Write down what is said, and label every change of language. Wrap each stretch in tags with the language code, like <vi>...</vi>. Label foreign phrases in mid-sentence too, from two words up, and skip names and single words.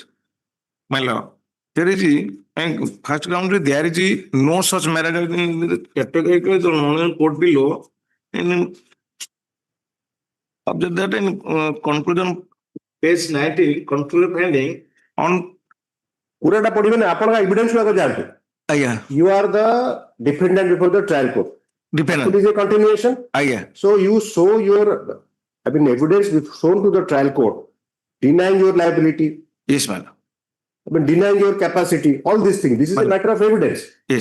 <en>My lord, there is first ground there is no such marriage in the categorical court below. In object that in conclusion page 19 conclusion finding on</en> <or>ପୁରାଟା ପଢିବେନି ଆପଣଙ୍କ ଏଭିଡେନ୍ସ ଗୁଡାକ ଯାଆନ୍ତୁ. ଆଜ୍ଞା.</or> <en>You are the defendant before the trial court. Defendant. It is a continuation.</en> <or>ଆଜ୍ଞା.</or> <en>So you show your evidence shown to the trial court denying your liability. Yes, madam. Denying your capacity, all these things. This is a matter of evidence. Yes.</en>